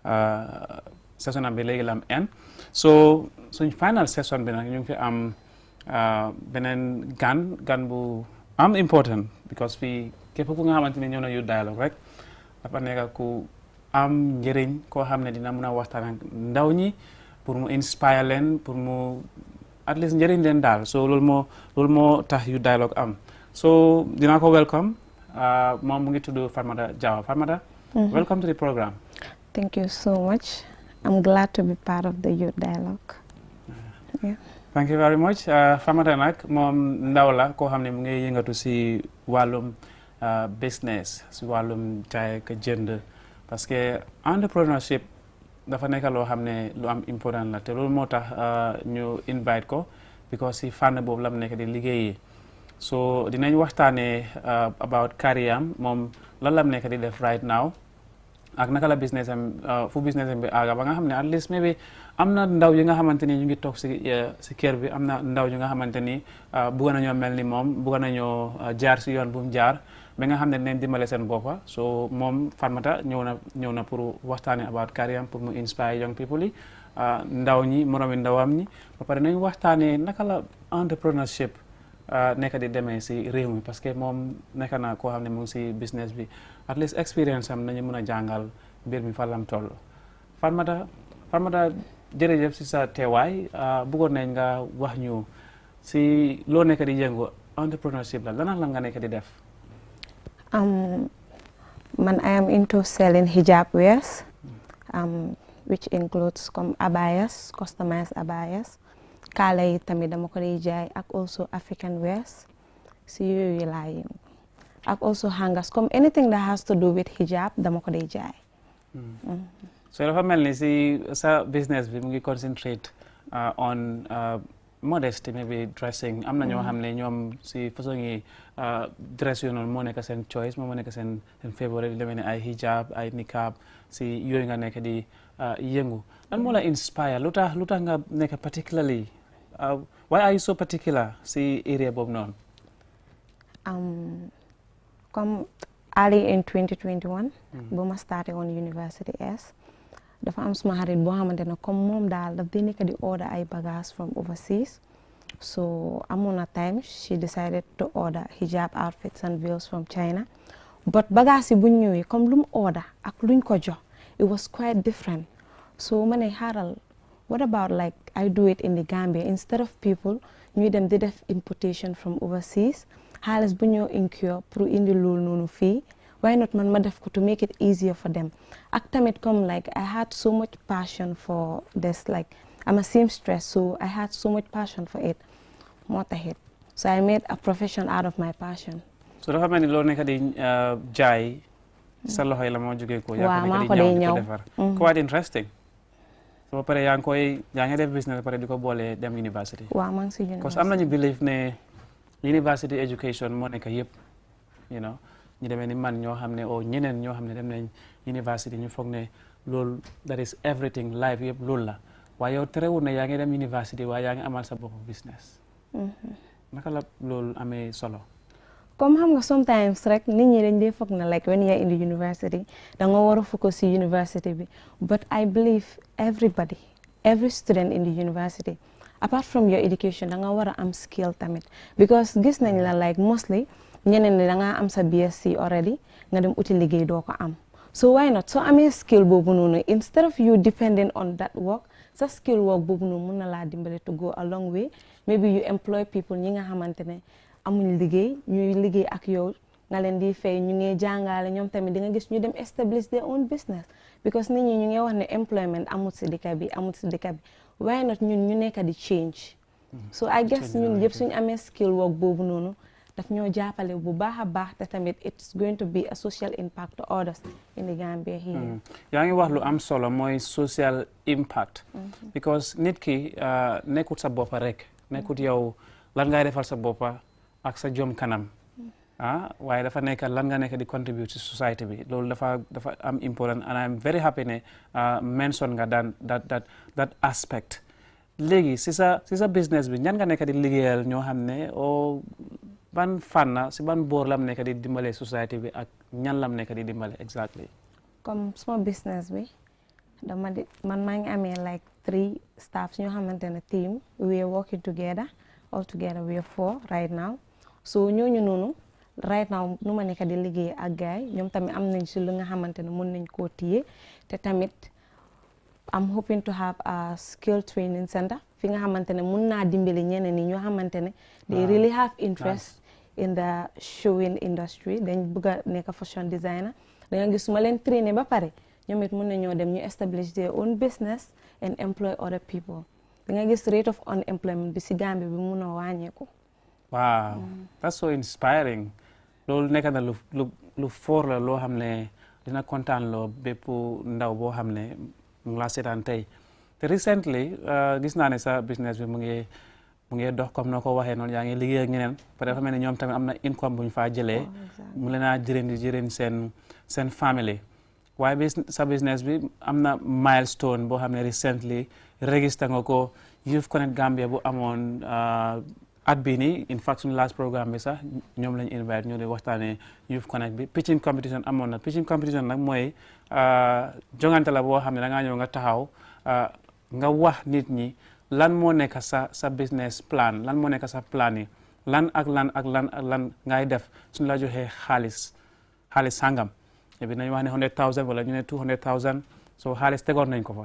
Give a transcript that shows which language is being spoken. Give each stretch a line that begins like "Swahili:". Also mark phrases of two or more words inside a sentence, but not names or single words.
Wolof: session bi léegi la am en so suñ
English: final session
Wolof: bi nag ñu ngi fi am beneen gan bu am important because fii képp ku nga xamante ni ñëw na Youth Dialogue rek dafa nekk ku am njëriñ koo xam ne dina mën a waxtaan ak ndaw ñi pour mu inspire leen pour mu
English: at least
Wolof: njëriñ leen daal so loolu moo tax Youth Dialogue am so dinaa ko welcome moom mu ngi tudd Farmata Jawa. Farmata,
English: welcome to the program. Thank you so much. I'm glad to be part of the Youth Dialogue. Yeah. Thank you very much.
Wolof: Farmata nag moom ndaw la koo xam ne mu ngi yëngatu si wàllum business si wàllum jaay ak jënd
French: parce que
Wolof: entrepreneurship dafa nekk loo xam ne lu am important la te loolu moo tax ñu invite ko because si fànn boobu la mu nekk di liggéeyi. So dinañ waxtaanee
English: about career
Wolof: am moom lan la nekk di def
English: right now
Wolof: ak naka la business am fu business am bi àgga ba nga xam ne
English: at least maybe
Wolof: am na ndaw yi nga xamante ni ñu ngi toog si kër bi am na ndaw yi nga xamante ni bugg nañoo mel ni moom bugg nañoo jaar si yoon bu mu jaar ba nga xam ne dinañ dimbale seen boppa so moom Farmata ñëw na pour waxtaanee
English: about career
Wolof: am pour mu
English: inspire young people
Wolof: yi ndaw ñi moromi ndawam ñi ba pare nañ waxtaanee naka la entrepreneurship nekk di demee si réew mi parce que moom nekk na koo xam ne mu ngi si business bi
English: at least experience
Wolof: am nañu mën a jàngal mbir mi fan lam toll Farmata jërëjëf si sa teewaay bëggoon nañ nga wax ñu si loo nekk di yëngu entrepreneurship la lan nga nekk di def.
English: Man I am into selling hijab wears which includes comme abayas customized abayas.
Wolof: Kaala yi tamit dama ko di jaay ak
English: also African wears
Wolof: si yooyu laa yëngu ak
English: also hangers comme anything that has to do with hijab
Wolof: dama ko day jaay. So dafa mel ni si sa business bi mu ngi
English: concentrate on modesty, maybe dressing.
Wolof: Am na ñoo xam ne ñoom si façon yi dress yu noonu moo nekk seen choice moo nekk seen favorite lu mel ni ay hijab ay niqab si yooyu nga nekk di yëngu. Lan moo la inspire lu tax nga nekk
English: particularly why are you so particular
Wolof: si area boobu noonu? Comme early in 2021 ba ma starté on University S dafa am suma xarit boo xamante ne comme moom daal daf di nekk di order ay bagages
English: from overseas,
Wolof: so amoon na time
English: she decided to order hijab outfits and veils from China,
Wolof: but bagages yi buñ ñëwee comme lu mu order ak luñ ko jox
English: it was quite different.
Wolof: So ma ne xaaral,
English: what about like I do it in the Gambia instead of people
Wolof: ñuy dem di def
English: importation from overseas,
Wolof: xaalis bu ñëw incur pour indi loolu noonu fii,
English: why not
Wolof: man ma def ko
English: to make it easier for them.
Wolof: Ak tamit
English: comme like I had so much passion for this, like I'm a seamstress, so I had so much passion for it
Wolof: moo taxit,
English: so I made a profession out of my passion.
Wolof: So dafa mel ni loolu nekk di jaay sa loxo yi la moo jógee ko yaa ko nekk di ñëw di ko defar
English: quite interesting.
Wolof: So ba pare yaa ngi def business ba pare di ko boole dem university. Waaw maa ngi si university. Parce que am nañu believe ne university education moo nekk yëpp,
English: you know,
Wolof: ñu demee ni man ñoo xam ne o ñeneen ñoo xam ne dem nañ university ñu foog ne loolu
English: that is everything life
Wolof: yëpp loolu la, waaye yow terewul ne yaa ngi dem university waaye yaa ngi amal sa bopp business. Naka la loolu amee solo? Comme xam nga sometimes rek nit ñi dañ dee foog na
English: like when you're in the university
Wolof: da nga war a focus si university bi,
English: but I believe every student in the university apart from your
Wolof: education da nga war a am skill tamit, because gis nañ la like mostly ñeneen ni da nga am sa
English: BSc already
Wolof: nga dem uti liggéey doo ko am, so why not soo amee skill boobu noonu
English: instead of you depending on that work,
Wolof: sa skill work boobu noonu mun na laa dimbale
English: to go a long way, maybe you employ people
Wolof: ñi nga xamante ne amuñ liggéey ñuy liggéey ak yow nga leen di fay, ñu ngi jàngale ñoom tamit di nga gis ñu dem
English: establish their own business,
Wolof: because nit ñi ñu ngi wax ne employment amul si dëkk bi
English: why not
Wolof: ñun ñu nekk di change.
English: So I guess
Wolof: ñun yëpp suñu amee skill work boobu noonu daf ñoo jàppale bu baax a baax, te tamit
English: it's going to be a social impact to others in the Gambia here.
Wolof: yaa ngi wax lu am solo mooy social impact, because nit ki nekkut sa boppa rek, nekkut yow lan ngay defal sa boppa ak sa jom kanam, waaye dafa nekk lan nga nekk di contribute
English: to society
Wolof: bi, loolu dafa am important,
English: and I'm very happy
Wolof: ne mention nga
English: that aspect.
Wolof: Léegi si sa business bi ñan nga nekk di liggéeyal ñoo xam ne ban fànna si ban boor lam nekk di dimbale society bi ak ñan lam nekk di dimbale exactly? Comme sama business bi man maa ngi amee
English: like 3 staffs
Wolof: ñoo xamante ne
English: team we are working together, all together we are 4 right now,
Wolof: so ñooñu noonu
English: right now
Wolof: nu ma nekk di liggéey ak gaay ñoom tamit am nañ si lu nga xamante ne mën nañ koo téye, te tamit
English: I'm hoping to have a skill training center
Wolof: fi nga xamante ne mun naa dimbali ñeneen ñi ñoo xamante ne
English: they really have interest in the showing industry,
Wolof: dañ bëgg a nekk
English: fashion designer,
Wolof: da nga gis su ma leen trainer ba pare ñoom it mun nañoo dem ñu
English: establish their own business and employ other people,
Wolof: da nga gis
English: rate of unemployment
Wolof: bi si Gambia bi mun a wàññeeku.
English: Wow, that's so inspiring.
Wolof: Loolu nekk na lu foor la loo xam ne dina kontaan loo bépp ndaw boo xam ne mu ngi laa seetaan tey. Te recently gis naa ne sa business bi mu ngi dox comme noo ko waxee noonu, yaa ngi liggéey ak ñeneen peut être dafa mel ni ñoom tamit am na income bu ñu faa jëlee mu leen a jëriñ seen family, waaye sa business bi am na milestone boo xam ne recently register nga ko Youth Connect Gambia bu amoon at bii nii,
English: in fact
Wolof: suñu
English: last programme
Wolof: bi sax ñoom lañu invite ñu di waxtaanee Youth Connect bi.
English: Pitching competition
Wolof: amoon na,
English: pitching competition
Wolof: nag mooy jongante la boo xam ne da ngaa ñëw nga taxaw nga wax nit ñi lan moo nekk sa
English: business plan,
Wolof: lan moo nekk sa plan yi, lan ak lan ngay def suñu la joxee xaalis sangam, bi nañu wax ne 100,000 wala ñu ne 200,000, so xaalis tegoon nañ ko fa.